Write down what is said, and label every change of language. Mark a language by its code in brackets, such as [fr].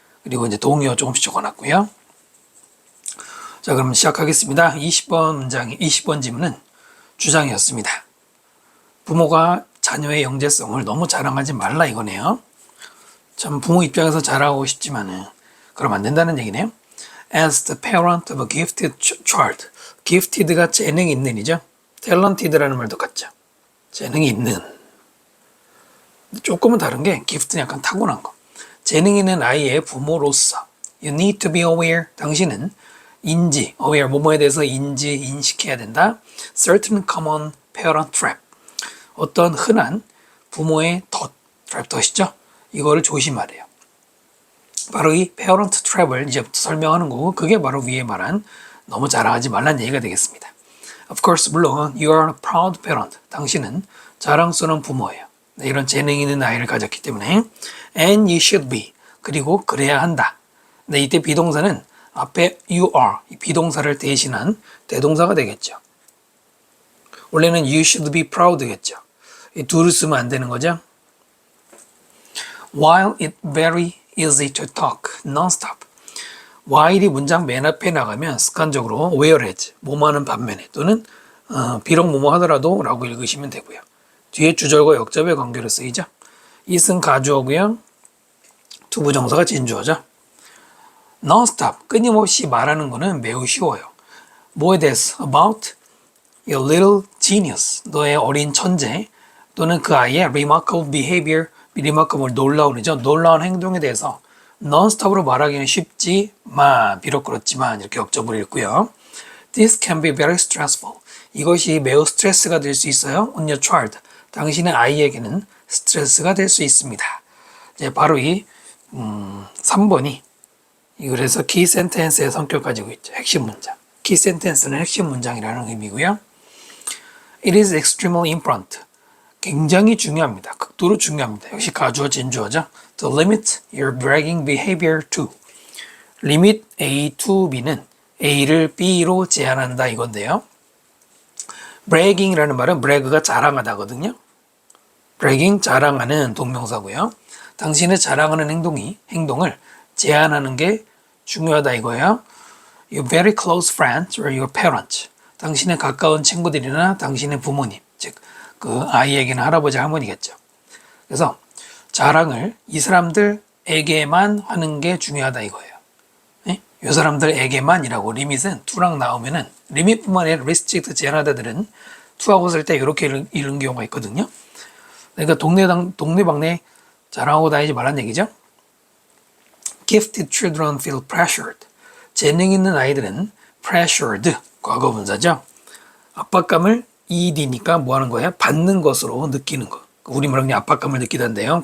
[ko] 그리고 이제 동의어 조금씩 적어놨고요. 자, 그럼 시작하겠습니다. 20번 질문은 주장이었습니다. 부모가 자녀의 영재성을 너무 자랑하지 말라 이거네요. 참 부모 입장에서 자랑하고 싶지만은 그러면 안 된다는 얘기네요. [en] As the parent of a gifted child, gifted가 [ko] 재능이 있는이죠. talented라는 말도 같죠. 재능이 있는. 조금은 다른 게 gift는 약간 타고난 거. 재능 있는 아이의 부모로서 [en] you need to be aware. [ko] 당신은 aware, 뭐뭐에 대해서 인식해야 된다. [en] certain common parent trap. [ko] 어떤 흔한 부모의 trap이죠. 이거를 조심하래요. 바로 이 parent trap을 이제부터 설명하는 거고, 그게 바로 위에 말한 너무 자랑하지 말란 얘기가 되겠습니다. [en] Of course, 물론 you are a proud parent. [ko] 당신은 자랑스러운 부모예요. 이런 재능 있는 아이를 가졌기 때문에 [en] and you should be. [ko] 그리고 그래야 한다. 네, 이때 비동사는 앞에 you are, 이 비동사를 대신한 대동사가 되겠죠. 원래는 [en] you should be proud [ko] 겠죠. 이 둘을 쓰면 안 되는 거죠. [en] While it's very easy to talk non-stop. [ko] while이 문장 맨 앞에 나가면 습관적으로 whereas, 뭐뭐하는 반면에 또는 비록 뭐뭐 하더라도 라고 읽으시면 되고요. 뒤에 주절과 역접의 관계로 쓰이죠. it은 가주어고요. 투부정사가 진주어죠. non-stop, 끊임없이 말하는 거는 매우 쉬워요. 뭐에 대해서? [en] about your little genius, [ko] 너의 어린 천재 또는 그 아이의 [en] remarkable behavior, [ko] remarkable 놀라운이죠. 놀라운 행동에 대해서 non-stop으로 말하기는 쉽지만, 비록 그렇지만 이렇게 역접을 읽고요. [en] This can be very stressful. [ko] 이것이 매우 스트레스가 될 수 있어요. On your child. 당신의 아이에게는 스트레스가 될 수 있습니다. 이제 바로 이 3번이 그래서 key sentence의 성격 가지고 있죠. 핵심 문장. key sentence는 핵심 문장이라는 의미고요. [en] It is extremely important. [ko] 굉장히 중요합니다. 극도로 중요합니다. 역시 가주어 진주어죠. [en] To limit your bragging behavior to. [ko] limit A to B는 A를 B로 제한한다 이건데요. bragging이라는 말은 brag가 자랑하다거든요. bragging 자랑하는 동명사고요. 당신의 자랑하는 행동을 제한하는 게 중요하다 이거예요. [en] Your very close friends or your parents. [ko] 당신의 가까운 친구들이나 당신의 부모님, 즉 그 아이에게는 할아버지 할머니겠죠. 그래서 자랑을 이 사람들에게만 하는 게 중요하다 이거예요. 네? 이 사람들에게만이라고 리밋은 to랑 나오면은 리밋뿐만 아니라 restrict 제한하다들은 to하고 쓸 때 이렇게 읽는 경우가 있거든요. 그러니까 동네방네 자랑하고 다니지 말란 얘기죠. [en] Gifted children feel pressured. [ko] 재능 있는 아이들은 pressured, 과거분사죠. 압박감을 ED니까 뭐 하는 거예요? 받는 것으로 느끼는 거. 우리말로 그냥 압박감을 느끼던데요.